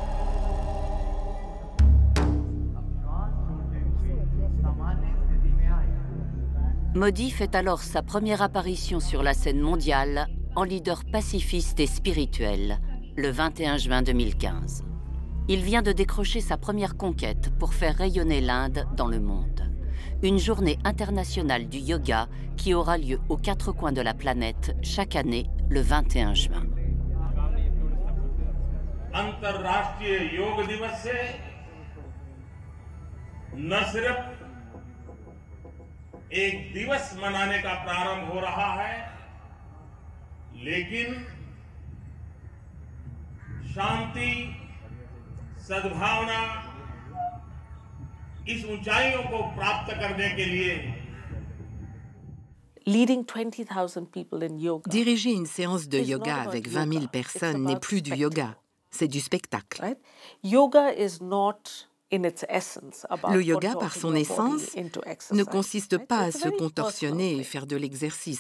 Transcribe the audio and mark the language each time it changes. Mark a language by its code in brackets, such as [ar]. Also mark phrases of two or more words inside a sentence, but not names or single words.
[fr] Modi fait alors sa première apparition sur la scène mondiale en leader pacifiste et spirituel, le 21 juin 2015. Il vient de décrocher sa première conquête pour faire rayonner l'Inde dans le monde. Une journée internationale du yoga qui aura lieu aux quatre coins de la planète chaque année, le 21 juin. [hi] अंतर्राष्ट्रीय योग दिवस से न सिर्फ एक दिवस मनाने का प्रारंभ हो रहा है, लेकिन शांति, सद्भावना, इस ऊंचाइयों को प्राप्त करने के लिए [fr] Diriger une séance de yoga avec 20 000 personnes n'est plus du yoga, c'est du spectacle. Le yoga, par son essence, ne consiste pas à se contorsionner et faire de l'exercice.